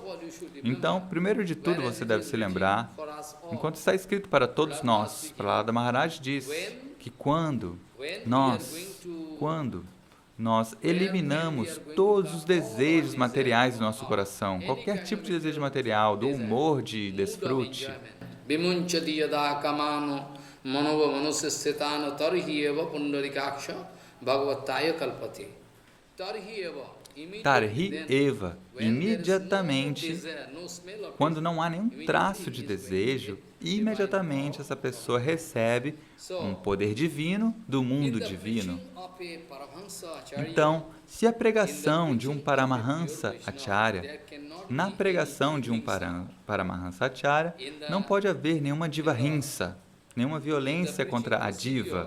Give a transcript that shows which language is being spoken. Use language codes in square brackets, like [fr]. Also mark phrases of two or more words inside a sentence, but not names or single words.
[pt] Então, primeiro de tudo, você deve se lembrar, enquanto está escrito para todos nós, Prahlada Maharaj diz que quando nós eliminamos todos os desejos materiais do nosso coração, qualquer tipo de desejo material, do humor de desfrute, [sa] भगवत्त्वाय कल्पते. तर्हि एव, [pt] imediatamente, quando não há nenhum traço de desejo, imediatamente essa pessoa recebe um poder divino do mundo divino. Então, se a pregação de um Paramahansa Acharya, na pregação de um Paramahansa Acharya, não pode haver nenhuma diva-hinsa, nenhuma violência contra a diva.